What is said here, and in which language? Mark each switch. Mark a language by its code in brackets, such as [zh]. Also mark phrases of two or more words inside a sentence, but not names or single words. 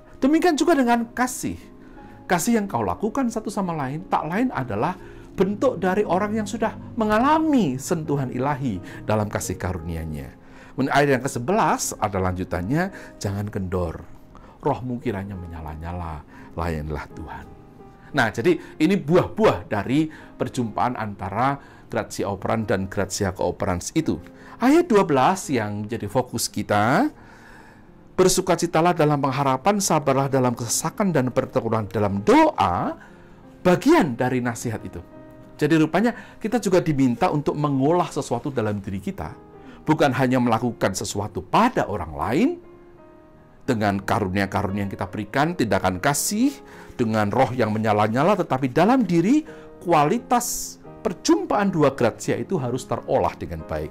[id] Demikian juga dengan kasih. Kasih yang kau lakukan satu sama lain, tak lain adalah bentuk dari orang yang sudah mengalami sentuhan ilahi dalam kasih karunia-Nya. Ayat yang ke-11 ada lanjutannya, jangan kendor. Rohmu kiranya menyala-nyala, layanilah Tuhan. Nah, jadi ini buah-buah dari perjumpaan antara [la] gratia operans [id] dan [la] gratia cooperans [id] itu. Ayat 12 yang jadi fokus kita, bersukacitalah dalam pengharapan, sabarlah dalam kesesakan dan bertekun dalam doa, bagian dari nasihat itu. Jadi rupanya kita juga diminta untuk mengolah sesuatu dalam diri kita, bukan hanya melakukan sesuatu pada orang lain, dengan karunia-karunia yang kita berikan, tindakan kasih, dengan roh yang menyala-nyala, tetapi dalam diri, kualitas perjumpaan dua gratia itu harus terolah dengan baik.